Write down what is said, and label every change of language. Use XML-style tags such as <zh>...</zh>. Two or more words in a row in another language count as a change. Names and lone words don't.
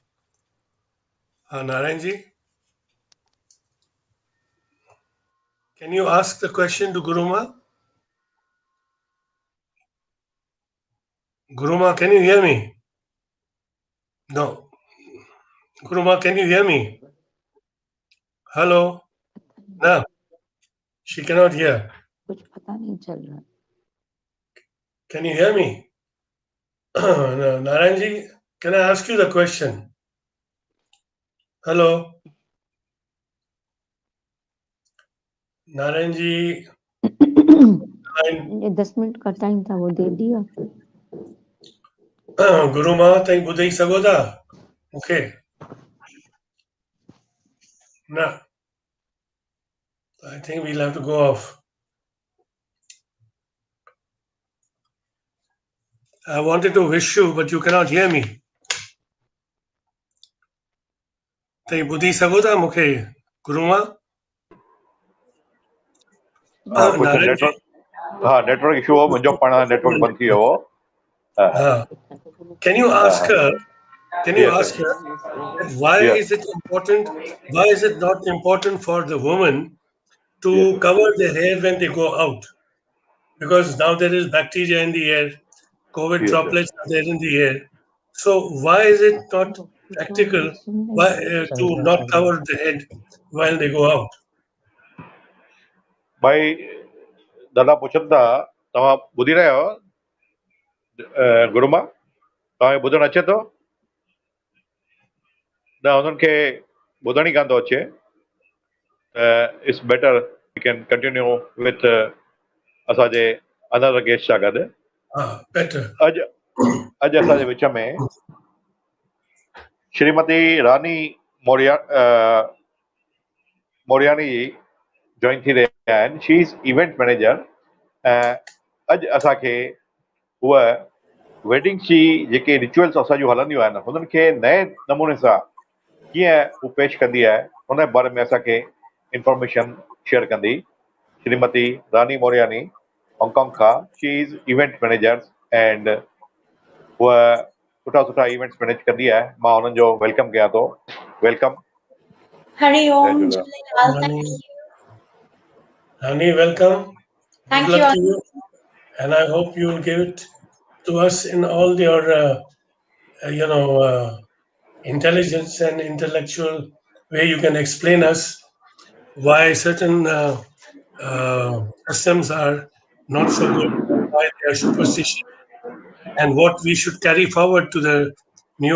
<en>Narayanji, can you ask the question to Guruma? Guruma, can you hear me? No. Guruma, can you hear me? Hello? No. She cannot hear.</en> <hi>कुछ पता नहीं चल रहा।</hi> <en>Can you hear me? No, Narayanji, can I ask you the question? Hello? Narayanji,</en> <hi>ये 10 मिनट का टाइम था, वो दे दिया।</hi> <en>Guruma,</en> <sd>ताईं ॿुधई सघो था मूंखे?</sd> <en>No. I think we'll have to go off. I wanted to wish you, but you cannot hear me.</en> <sd>ताईं ॿुधी सघो था मूंखे, Guruma? कुझु</sd> <en>Narayanji,</en> <sd>नेटवर्क इशू हो, मुंहिंजो पाण नेटवर्क बंदि थी वियो हो।</sd> <en>can you ask her? Can you ask her that why is it important? Why is it not important for the woman to cover their hair when they go out? Because now there is bacteria in the air, COVID droplets are there in the air. So why is it not practical to not cover the head while they go out?</en> <sd>भाई दादा पुछनि था, तव्हां ॿुधी रहिया आहियो? गुरुमा, तव्हांखे ॿुधणु अचे थो? न, हुननि खे ॿुधण ई कान थो अचे।</sd> <en>it's better we can continue with असांजे another guest</en> <sd>सां गॾु। अॼु असांजे विच में श्रीमती रानी मोरियानी जी जॉइन थी रहिया आहिनि।</sd> <en>she is event manager.</en> <sd>ऐं अॼु असांखे उहा वेडिंग्स जी जेके रिचुअल्स असांजूं हलंदियूं आहिनि हुननि खे नए नमूने सां कीअं हू पेश कंदी आहे हुन बारे में असांखे</sd> <en>information share</en> <sd>कंदी। श्रीमती रानी मोरियानी हांगकांग खां।</sd> <en>she is event manager and</en> <sd>उहा सुठा</sd> <en>events manage</en> <sd>कंदी आहे। मां हुननि जो वेलकम कयां थो। वेलकम। Hari जय Om, झूलेलाल। Jai Lal.</sd> <en>Honey, honey, welcome. Good Thank you. luck to you, and I hope you will give it to us in all your, intelligence and intellectual way. You can explain us why certain customs are not so good, and why they are superstitious, and what we should carry forward to the newer</en>